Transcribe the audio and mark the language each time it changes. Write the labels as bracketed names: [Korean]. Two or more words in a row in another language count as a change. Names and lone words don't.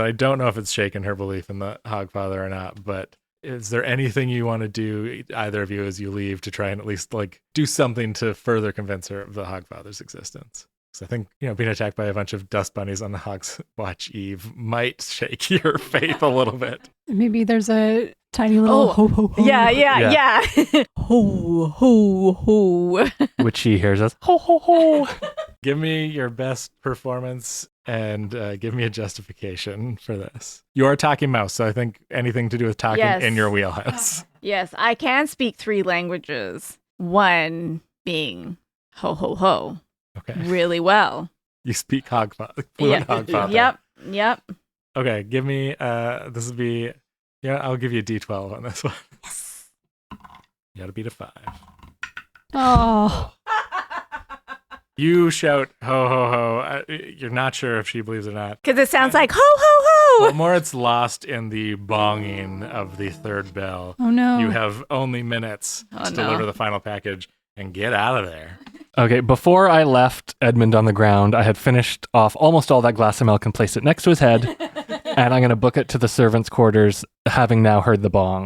[English] I don't know if it's shaken her belief in the Hogfather or not, but is there anything you want to do, either of you, as you leave to try and at least like do something to further convince her of the Hogfather's existence? Because I think, being attacked by a bunch of dust bunnies on the Hogswatch Eve might shake your faith a little bit. Maybe there's a tiny little Oh, ho ho ho. Yeah. Ho, ho, ho. Which she hears us, ho, ho, ho. Give me your best performance and give me a justification for this. You are a talking mouse, so I think anything to do with talking Yes. in your wheelhouse. Yes, I can speak 3 languages. One being ho ho ho Okay. really well. You speak fluent Hogfather. Yep. Okay, give me, this would be, I'll give you a D12 on this one. Yes. You gotta beat a 5. Oh. You shout, ho, ho, ho. You're not sure if she believes it or not. Because it sounds like ho ho Well, ho. more it's lost in the bonging of the third bell. Oh no. You have only minutes Oh, to no. deliver the final package and get out of there. Okay, before I left Edmund on the ground, I had finished off almost all that glass of milk and placed it next to his head, and I'm going to book it to the servants' quarters, having now heard the bong.